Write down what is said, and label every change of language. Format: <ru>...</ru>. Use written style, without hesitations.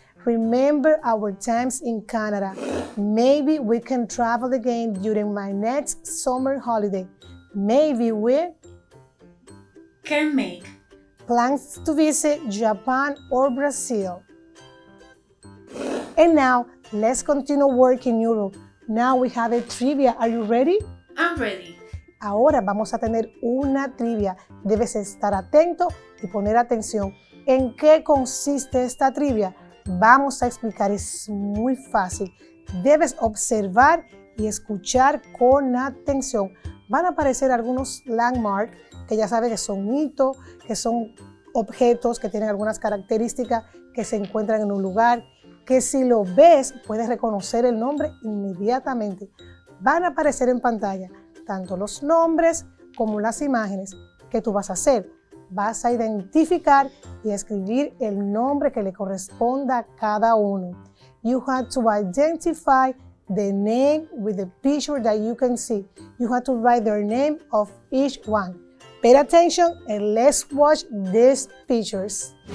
<en>remember our times in Canada. Maybe we can travel again during my next summer holiday. Maybe we can make plans to visit Japan or Brazil. And now, let's continue work in Europe. Now we have a trivia. Are you ready? I'm ready.</en> <es>Ahora vamos a tener una trivia. Debes estar atento y poner atención. ¿En qué consiste esta trivia? Vamos a explicar, es muy fácil. Debes observar y escuchar con atención. Van a aparecer algunos landmarks que ya sabes que son hitos, que son objetos que tienen algunas características que se encuentran en un lugar, que si lo ves puedes reconocer el nombre inmediatamente. Van a aparecer en pantalla tanto los nombres como las imágenes. ¿Qué tú vas a hacer? Vas a identificar y escribir el nombre que le corresponda a cada uno.</es> <en>You have to identify the name with the picture that you can see. You have to write their name of each one. Pay attention and let's watch these pictures.</en>